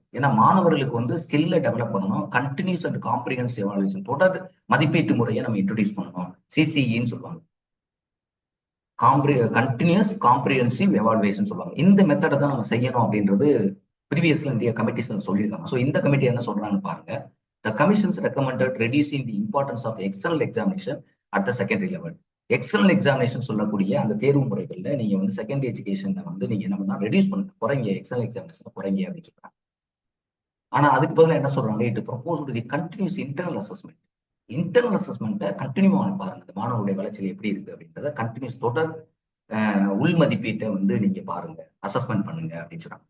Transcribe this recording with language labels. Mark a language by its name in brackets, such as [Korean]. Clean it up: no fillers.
[Tamil] ஏன்னா மாணவர்களுக்கு வந்து ஸ்கில்ல டெவலப் பண்ணணும். கன்டினியூஸ் அண்ட் காம்ப்ரிஹென்சிவ் எவாலுவேஷன் தொடர் மதிப்பீட்டு முறையை நம்ம இன்ட்ரோடியூஸ் பண்ணணும். CCEன்னு சொல்லுவாங்க. கண்டினியூஸ் காம்ப்ரிஹென்சிவ் எவாலுவேஷன் சொல்லுவாங்க. இந்த மெத்தடை தான் நம்ம செய்யணும் அப்படின்றது ப்ரீவியஸ்ல இந்தியா கமிட்டிஸ் சொல்லியிருக்காங்க. ஸோ இந்த கமிட்டி என்ன சொல்றாங்கன்னு பாருங்க. [English] The commissions recommended reducing the importance of external examination at the secondary level. [Tamil] External examination சொல்லக்கூடிய அந்த தேர்வு முறைகள்ல நீங்க வந்து செகண்டரி எஜுகேஷனை வந்து நீங்க என்ன பண்ணா ரெடியூஸ் பண்ணுங்க, குறைங்க, எக்ஸ்டர்னல் எக்ஸாமினேஷன் குறைங்க அப்படின்னு சொல்றாங்க. ஆனா அதுக்கு பதிலா என்ன சொல்றாங்க, [English] It propose the continuous internal assessment. [Tamil] Internal அசஸ்மெண்ட்டை கண்டினியூவா பாருங்க, இந்த மாணவருடைய வளர்ச்சியில் எப்படி இருக்கு அப்படின்றத கண்டினியூஸ் தொடர் உள் மதிப்பீட்டை வந்து நீங்க பாருங்க, அசஸ்மெண்ட் பண்ணுங்க அப்படின்னு சொல்றாங்க.